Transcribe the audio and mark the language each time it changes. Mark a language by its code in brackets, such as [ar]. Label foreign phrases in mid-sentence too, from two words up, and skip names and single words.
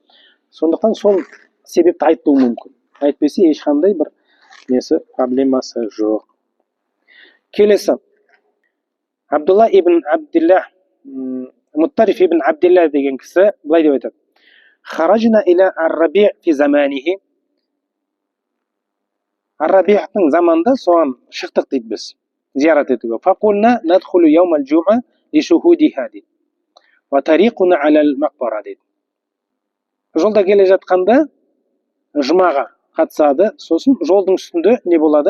[kk] Сондықтан сол себепті айтуы мүмкін. Айтпесе ешқандай бір несі проблемасы жоқ. Келесі. Абдулла ибн Абдилла, Муттариф ибн Абдилла деген кісі былай деп айтады. [ar] خرجنا إلى الربيع في زمانه. [kk] Ар-Раби'тың заманында соған шықтық дейді біз. Зиярат етуге. [ar] فقلنا ندخل يوم الجمعة لشهودها дейді. وطريقنا على المقبرة [kk] дейді. Жолда келе жатқанда жұмаға қатысады. Сосын жолдың үстінде не болады?